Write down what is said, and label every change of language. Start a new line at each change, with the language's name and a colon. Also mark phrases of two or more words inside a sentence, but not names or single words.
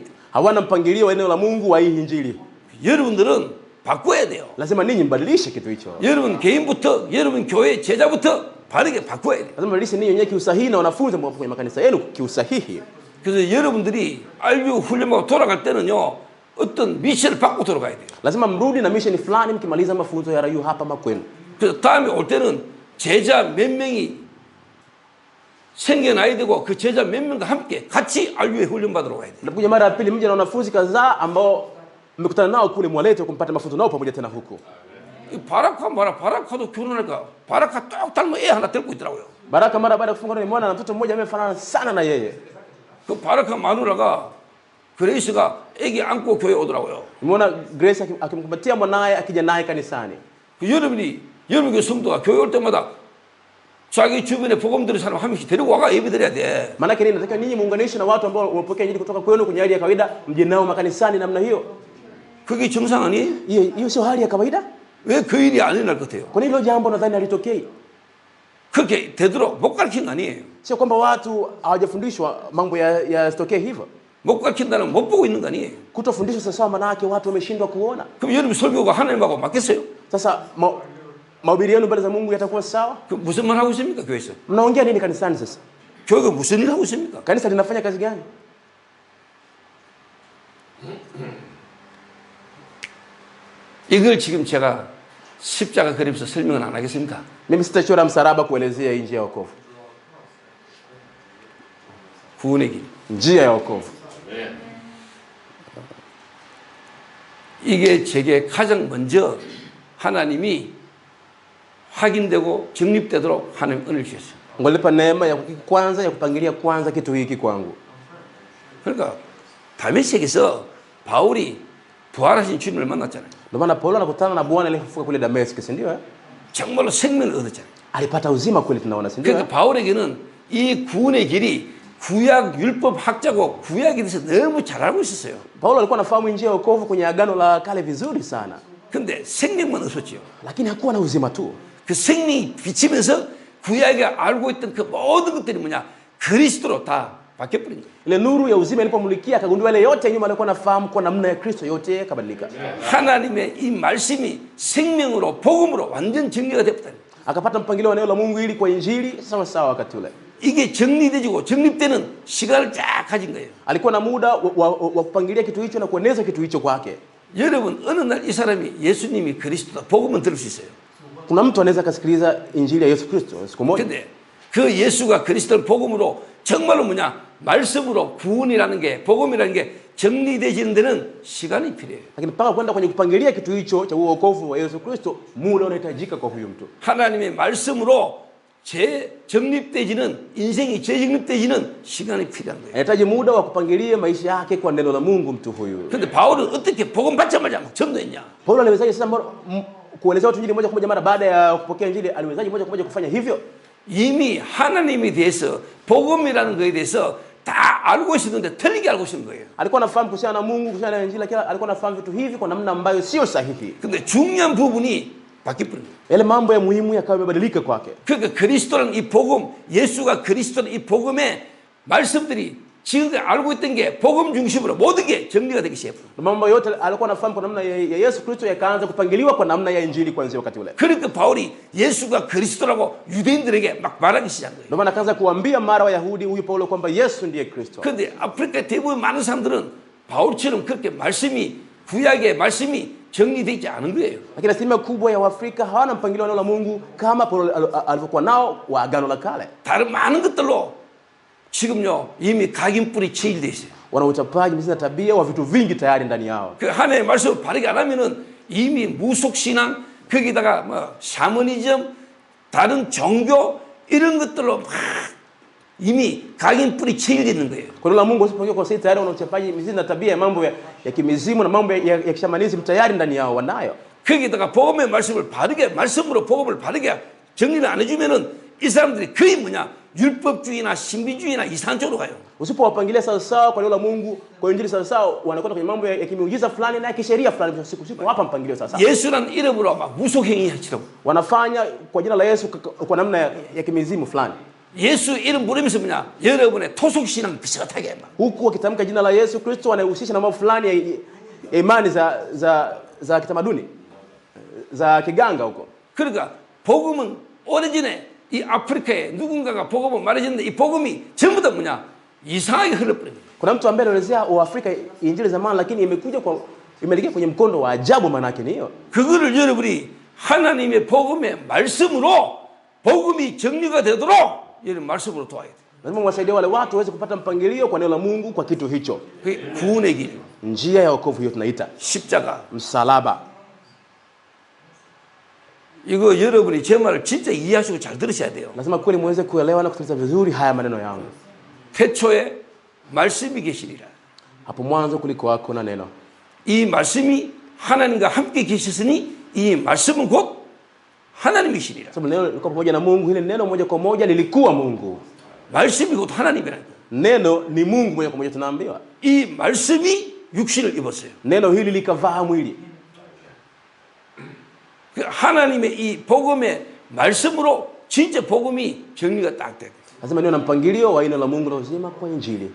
Swahili: Hawana mpangilio wa eneo la Mungu wa hii injili.
Korean: 여러분들은 바꿔야 돼요.
Swahili: Lazima ninyi mbadilishe kitu hicho.
Korean: 여러분 개인부터, 여러분 교회 제자부터 바르게 바꿔야 돼요.
Swahili: Lazima mbadilishe ninyi wenyewe kiusahihi na wanafunzi ambao kwenye makanisa yenu kiusahihi.
Korean: 그래서 여러분들이 RU 훈련하고 돌아갈 때는요, 어떤 미션을 받고 돌아가야 돼요.
Swahili: Lazima mrudi na mission fulani mkimaliza mafunzo ya RU hapa makwenu.
Korean: 그래서 다음에 올 때는 제자 몇 명이 생겨나야 되고 그 제자 몇 명과 함께 같이 RU에 훈련 받으러 가야 돼요.
Swahili: Nakuja mara ya pili mje na wanafunzi kadhaa ambao mmekutana nao kule, mwalete kumpata mafunzo nao pamoja tena huku.
Korean: 바라카 말아, 바라카도 결혼할까? 바라카 딱 닮은 애 하나 데리고 있더라고요.
Swahili: Baraka mara baada ya kufunga ndoa nimeona na mtoto mmoja amefanana sana na yeye.
Korean: 그 바라카 마누라가 그레이스가 애기 안고 교회 오더라고요.
Swahili: Nimeona Grace akimkumbatia mwanae akija naye kanisani.
Korean: 그 여러분이 여러분의 성도가 교회 올 때마다 자기 주변에 복음 들은 사람 한 명씩 데리고 와가 예배드려야 돼.
Swahili: Maana yake nini? Nataka ninyi muunganishe na watu ambao wamepokea injili kutoka kwenu kwenye hali ya kawaida, mje nao makanisani namna hiyo.
Korean: 그게 정상 아니에요?
Swahili: Hiyo sio hali ya kawaida?
Korean: 왜 그 일이 안 일어날 것 같아요?
Swahili: Kwa nini hilo jambo nadhani halitokei?
Korean: 그렇게 되도록 못 가르친 거 아니에요?
Swahili: Sio kwamba watu hawajafundishwa mambo yasitokee hivyo.
Korean: 못 가르친다는 못 보고 있는 거 아니에요?
Swahili: Kutofundishwa sasa, maana yake watu wameshindwa kuona.
Korean: 그럼 여러분 설교가 하나님하고 맞겠어요?
Swahili: Sasa mahubiri yenu mbele za Mungu yatakuwa sawa?
Korean: 그 무슨 말 하고 있습니까 교회에서?
Swahili: Mnaongea nini kanisani sasa?
Korean: 교회가 무슨 일 하고 있습니까?
Swahili: Kanisa linafanya kazi gani?
Korean: 이걸 지금 제가 십자가 그리면서 설명은 안 하겠습니다.
Swahili: Mimi sitachora msalaba kuelezea njia ya wokovu.
Korean: 구원의 길.
Swahili: Njia ya wokovu.
Korean: 이게 제게 가장 먼저 하나님이 확인되고 정립되도록 하나님 은혜를 주셨어요.
Swahili: Ngolipa neema ya kwanza ya kupangilia kwanza kitu hiki kwangu.
Korean: 그러니까 다메섹에서 바울이 부활하신 주님을 만났잖아요.
Swahili: Ndio maana Paulo anakutana na Bwana aliyefufuka kule Dameski, si ndio?
Korean: 정말로 생명을 얻었잖아요.
Swahili: Alipata uzima kweli, tunaona, si ndio?
Korean: 그러니까 바울에게는 이 구원의 길이 구약 율법 학자고 구약에 대해서 너무 잘 알고 있었어요.
Swahili: Paulo alikuwa anafahamu njia ya wokovu kwenye agano la kale vizuri sana.
Korean: 근데 생명만 없었지요.
Swahili: Lakini hakuwa na uzima tu.
Korean: 그 생명이 비치면서 구약에 알고 있던 그 모든 것들이 뭐냐? 그리스도로 다 바뀌어버린 거예요.
Swahili: Ile nuru ya uzima ilipomulikia akagundua ile yote nyuma alikuwa anafahamu kwa namna ya Kristo yote yakabadilika.
Korean: 하나님의 이 말씀이 생명으로 복음으로 완전 정리가 됐다.
Swahili: Akapata mpangilio wa neno la Mungu ili kwa injili sawa sawa wakati ule.
Korean: 이게 정리되지고 정립되는 시간을 쫙 가진 거예요.
Swahili: Alikuwa na muda wa kupangilia kitu hicho na kueneza kitu hicho kwake.
Korean: 여러분 어느 날 이 사람이 예수님이 그리스도다 복음은 들을 수 있어요.
Swahili: Kuna mtu anaweza kusikiliza injili ya Yesu Kristo siku moja.
Korean: 근데 그 예수가 그리스도를 복음으로 정말로 뭐냐? 말씀으로 구원이라는 게 복음이라는 게 정리되지는 데는 시간이 필요해요.
Swahili: Lakini mpaka kwenda kwenye kupangilia kitu hicho cha uokovu wa Yesu Kristo, muda unahitajika kwa huyu mtu.
Korean: 하나님의 말씀으로 재정립되지는 인생이 재정립되지는 시간이 필요한 거예요.
Swahili: Anahitaji muda wa kupangilia maisha yake kwa neno la Mungu mtu huyu.
Korean: 근데 바울은 어떻게 복음 받자마자 막 전도했냐?
Swahili: Paulo aliwezaje sasa kuelezea watu injili moja kwa moja mara baada ya kupokea injili, aliwezaje moja kwa moja kufanya hivyo?
Korean: 이미 하나님에 대해서 복음이라는 것에 대해서 다 알고 있었는데 틀리게 알고 있는 거예요.
Swahili: Alikuwa anafahamu kuhusiana na Mungu, kuhusiana na injili, lakini alikuwa anafahamu vitu hivi kwa namna ambayo sio sahihi.
Korean: 근데 중요한 부분이 바뀌어버린 거예요.
Swahili: Yale mambo ya muhimu yakawa yamebadilika kwake.
Korean: 그러니까 그리스도라는 이 복음, 예수가 그리스도라는 이 복음의 말씀들이 지금까지 알고 있던 게 복음 중심으로 모든 게 정리가 되기 시작해요.
Swahili: Mambo yote alikuwa anafahamu kwa namna ya Yesu Kristo yakaanza kupangiliwa kwa namna ya injili kuanzia wakati ule.
Korean: 그러니까 바울이 예수가 그리스도라고 유대인들에게 막 말하기 시작한 거예요.
Swahili: Ndio maana akaanza kuambia mara Wayahudi huyu Paulo kwamba Yesu ndiye Kristo.
Korean: 그런데 아프리카 대부분 많은 사람들은 바울처럼 그렇게 말씀이 구약의 말씀이 정리되지 않은 거예요.
Swahili: Lakini asilimia kubwa ya Waafrika hawana mpangilio wa neno la Mungu kama Paulo alivyokuwa nao wa Agano la Kale.
Korean: 다른 많은 것들로 지금요 이미 각인뿔이 체일돼 있어요.
Swahili: Wana uchapaji, misingi na tabia wa vitu vingi tayari ndani yao.
Korean: 그 하나님의 말씀을 바르게 안 하면은 이미 무속신앙 거기다가 뭐 샤머니즘 다른 종교 이런 것들로 막 이미 각인뿔이 체일돼 있는 거예요.
Swahili: Kwa neno la Mungu usipoingia kwa sisi tayari wana uchapaji, misingi na tabia ya mambo ya kimizimu na mambo ya kishamanizimu tayari ndani yao wanayo.
Korean: 거기다가 복음의 말씀을 바르게 말씀으로 복음을 바르게 정리를 안 해주면은 이 사람들이 거의 뭐냐 율법주의나 신비주의나 이상한 쪽으로 가요.
Swahili: Usipowapangilia sawa sawa kwa neno la Mungu, kwa injili sawa sawa, wanakwenda kwenye mambo ya kimiujiza fulani na ya kisheria fulani. Siku hapa mpangilio sawa sawa.
Korean: 예수라는 이름으로 막 무속행위 하시라고.
Swahili: Wanafanya kwa jina la Yesu kwa namna ya kimizimu fulani.
Korean: 예수 이름 부르면서 뭐냐 여러분의 토속신앙 비슷하게 막.
Swahili: Huku wakitamka jina la Yesu Kristo wanahusisha na mambo fulani ya imani za kitamaduni za kiganga huko.
Korean: 그러니까 복음은 오래전에 이 아프리카에 누군가가 복음을 말해줬는데 이 복음이 전부 다 뭐냐 이상하게 흘러버린 거예요.
Swahili: Kuna mtu ambaye anaelezea Afrika injili zamani, lakini imeelekea kwenye mkondo wa ajabu. Maana yake ni hiyo.
Korean: 그거를 여러분이 하나님의 복음의 말씀으로 복음이 정리가 되도록 이런 말씀으로 도와야 돼요.
Swahili: Lazima wasaidie wale watu waweze kupata mpangilio kwa neno la Mungu kwa kitu hicho.
Korean: 그게 구원의 길,
Swahili: Njia ya wokovu hiyo tunaita
Korean: 십자가.
Swahili: msalaba.
Korean: 이거 여러분이 제 말을 진짜 이해하시고 잘 들으셔야 돼요.
Swahili: Lazima kweli muweze kuelewa na kusikiliza vizuri haya maneno yangu.
Korean: 태초에 말씀이 계시니라.
Swahili: Hapo mwanzo kulikuwako na neno.
Korean: 이 말씀이 하나님과 함께 계셨으니 이 말씀은 곧 하나님이시니라.
Swahili: Sababu neno lilikuwa pamoja na Mungu, ile neno moja kwa moja lilikuwa Mungu.
Korean: 말씀이 곧 하나님이라는 거예요.
Swahili: Neno ni Mungu moja kwa moja tunaambiwa.
Korean: 이 말씀이 육신을 입었어요.
Swahili: Neno hili likavaa mwili.
Korean: 그 하나님의 이 복음의 말씀으로 진짜 복음이 정리가 딱 돼요.
Swahili: Lazima niwe na mpangilio wa neno la Mungu na uzima kwa injili.